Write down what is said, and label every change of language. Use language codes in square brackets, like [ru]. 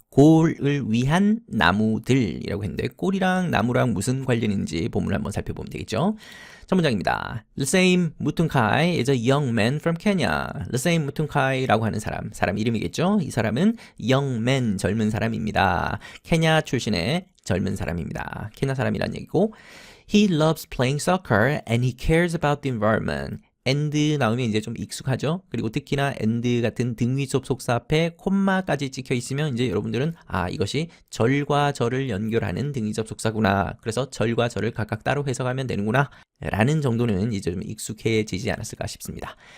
[ko] 골을 위한 나무들이라고 했는데 골이랑 나무랑 무슨 관련인지 본문을 한번 살펴보면 되겠죠. 첫 문장입니다. [en] Laseem Mutunkai is a young man from Kenya. [ko] Laseem Mutunkai라고 하는 사람 이름이겠죠. 이 사람은 young man, 젊은 사람입니다. 케냐 출신의 젊은 사람입니다. 케냐 사람이란 얘기고 [en] He loves playing soccer and he cares about the environment. [ko] and 나오면 이제 좀 익숙하죠. 그리고 특히나 and 같은 등위접 속사 앞에 콤마까지 찍혀 있으면 이제 여러분들은 이것이 절과 절을 연결하는 등위접 속사구나. 그래서 절과 절을 각각 따로 해석하면 되는구나. 라는 정도는 이제 좀 익숙해지지 않았을까 싶습니다.